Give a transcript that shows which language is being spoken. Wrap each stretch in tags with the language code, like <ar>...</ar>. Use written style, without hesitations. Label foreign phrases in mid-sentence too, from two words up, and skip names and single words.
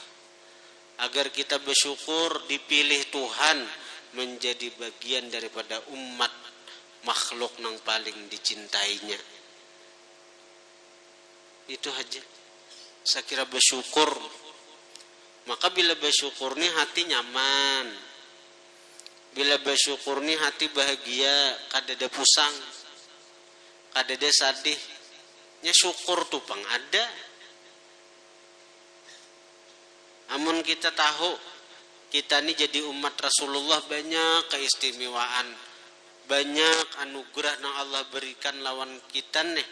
<id>Agar kita bersyukur dipilih Tuhan menjadi bagian daripada umat makhluk yang paling dicintainya. Itu aja. Saya kira bersyukur.</id> <bjn>Maka bila bersyukur nih hati nyaman. Bila bersyukur nih hati bahagia, kada ada pusang, kada ada sadih. Nya syukur tuh pang ada. Amun kita tahu kita nih jadi umat Rasulullah banyak keistimewaan, banyak anugerah yang Allah berikan lawan kita nih.</bjn>